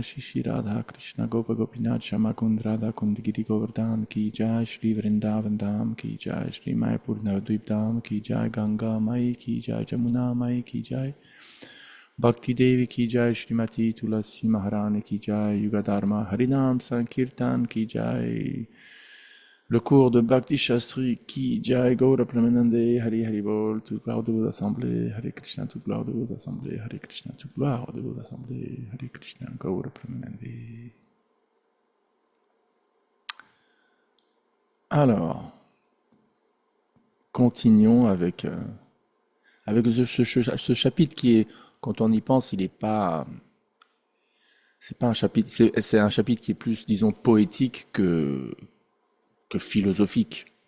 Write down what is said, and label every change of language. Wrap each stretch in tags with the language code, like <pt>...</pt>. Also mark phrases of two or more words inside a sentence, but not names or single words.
<hi>श्री श्री राधा कृष्ण गोप गोपीनाथ श्याम कुंड राधा कुंड गिरि गोवर्धन की जय. श्री वृंदावन धाम की जय। श्री मायापुर नवद्वीप धाम की जय. गंगा माई की जय। जमुना माई की जय। भक्ति देवी की जय. श्रीमती तुलसी महारानी की जय। युग धर्म हरिनाम संकीर्तन की जय.</hi> <fr>Le cours de Bhakti Shastri qui</fr> <hi>जय गौर प्रमानन्दे, हरि हरि बोल,</hi> <fr>toute gloire de vos assemblées, Hare Krishna, toute gloire de vos assemblées, Hare Krishna, toute gloire de vos assemblées, Hare Krishna, Gaura Pramanande. Alors, continuons avec ce chapitre qui est, quand on y pense, il n'est pas, c'est pas un chapitre, c'est un chapitre qui est plus, disons, poétique que philosophique.</fr>